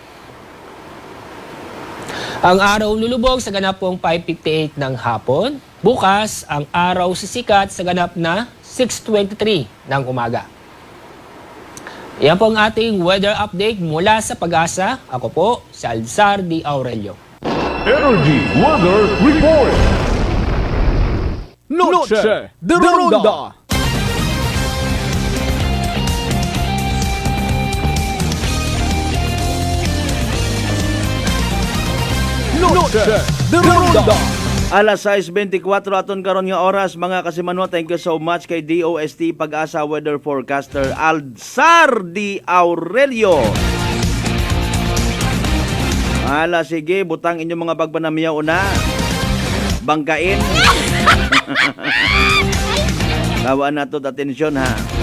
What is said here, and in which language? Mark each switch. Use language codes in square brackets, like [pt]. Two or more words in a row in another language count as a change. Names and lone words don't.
[tl] Ang araw lulubog sa ganap pong 5:58 ng hapon. Bukas, ang araw sisikat sa ganap na 6:23 ng umaga. Yan po ang ating weather update mula sa Pag-asa. Ako po, si Alzar D. Aurelio. [en] Energy Weather Report. Noche de Ronda. Noche de Ronda. [ceb] Alas 6:24 aton karon nga oras, mga kasimano. [en] Thank you so much kay DOST Pag-asa Weather Forecaster Alzar D. Aurelio. [ceb] Sige, butang inyong mga pagpanamiyaw una. Bangkain. Tawaan na to, atensyon ha.